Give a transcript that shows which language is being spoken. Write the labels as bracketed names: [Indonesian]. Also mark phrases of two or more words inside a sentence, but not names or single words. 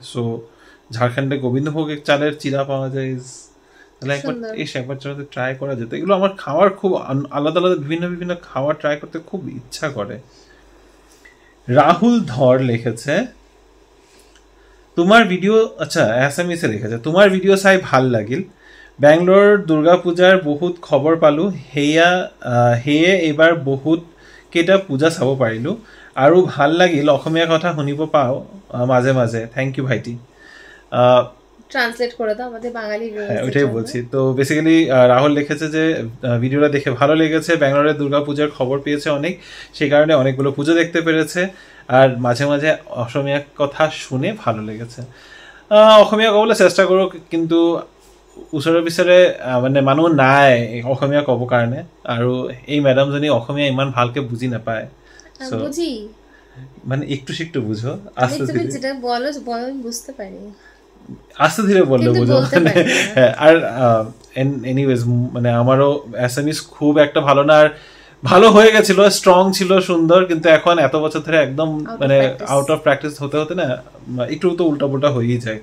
[Bangla] সো ঝাড়খণ্ডে গোবিন্দভোগের চালের চিরা পাওয়া যায়, তাহলে একবার ট্রাই করা যেত। এগুলো আমার খাওয়ার খুব আলাদা বিভিন্ন খাবার ট্রাই করতে খুব ইচ্ছা করে। রাহুল ধর লিখেছে তোমার ভিডিও, আচ্ছা এসএমএস এ লিখেছে তোমার ভিডিও [Assamese] চাই ভাল লাগিল, বেংলোর দুর্গা পূজাৰ বহুত খবৰ পালো, সেয়ে এইবাৰ বহুত কেইটা পূজা চাব পাৰিলো আৰু ভাল লাগিল, অসমীয়া কথা শুনিব পাও মাঝে মাঝে, [English] thank you [Assamese] ভাইটি। [Bangla] ট্রান্সলেট করে দাও আমাদের বাঙালি। হ্যাঁ ওইটাই বলছি। তো বেসিক্যালি রাহুল লিখেছে যে ভিডিওটা দেখে ভালো লেগেছে, ব্যাঙ্গালোরের দুর্গা পূজার খবর পেয়েছে অনেক, সেই কারণে অনেকগুলো পুজো দেখতে পেরেছে, আর মাঝে মাঝে অসমীয়া কথা শুনে ভালো লেগেছে। [Assamese] অসমীয়া ক'বলৈ চেষ্টা কৰোঁ, কিন্তু ওচৰে পিছৰে মানে মানুহ নাই অসমীয়া ক'ব কাৰণে, আৰু এই মেডামজনী অসমীয়া ইমান ভালকে বুজি নাপায়। [Bangla] মানে একটু শিকটু বুঝো, আস্তে ধীরে বললে বুঝো। আর এনিওয়েজ মানে আমারও এসএমএস খুব একটা ভালো না, আর ভালো হয়ে গেছিল, স্ট্রং ছিল, সুন্দর, কিন্তু এখন এত বছর ধরে একদম মানে [English] out of practice [Bangla] হতে হতে না একটু তো উল্টা পুল্টা হয়েই যায়।